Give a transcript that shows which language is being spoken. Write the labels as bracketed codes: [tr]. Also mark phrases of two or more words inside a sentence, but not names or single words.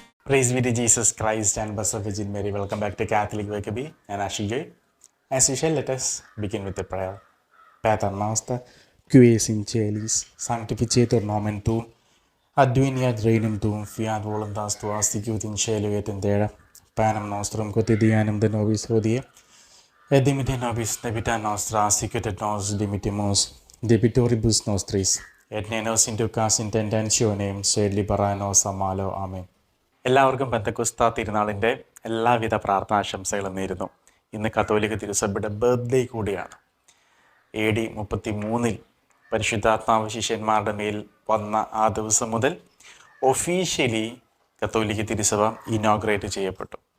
[en] Praise be to Jesus Christ and Blessed Virgin Mary. Welcome back to Catholic Wakabi and Ashijoy. As usual, let us begin with a prayer. [la] Pater Noster, qui es in celis, sanctificetur nomen tuum, adveniat regnum tuum, fiat voluntas tua, sicut in cielo et in terra. Panem nostrum quotidianum de nobis hodie, et dimitte nobis debita nostra, sicut et nos dimittimus debitoribus nostris, et ne nos inducas in tentationem, sed libera nos a malo. Amen. [ml] എല്ലാവർക്കും പെന്തക്കോസ്താ തിരുനാളിൻ്റെ എല്ലാവിധ പ്രാർത്ഥനാശംസകളും നേരുന്നു. ഇന്ന് കത്തോലിക്ക തിരുസഭയുടെ ബർത്ത്ഡേ കൂടിയാണ്. AD 33 പരിശുദ്ധാത്മാവ് ശിഷ്യന്മാരുടെ മേൽ വന്ന ആ ദിവസം മുതൽ ഒഫീഷ്യലി കത്തോലിക്ക തിരുസഭ ഇനോഗ്രേറ്റ് ചെയ്യപ്പെട്ടു.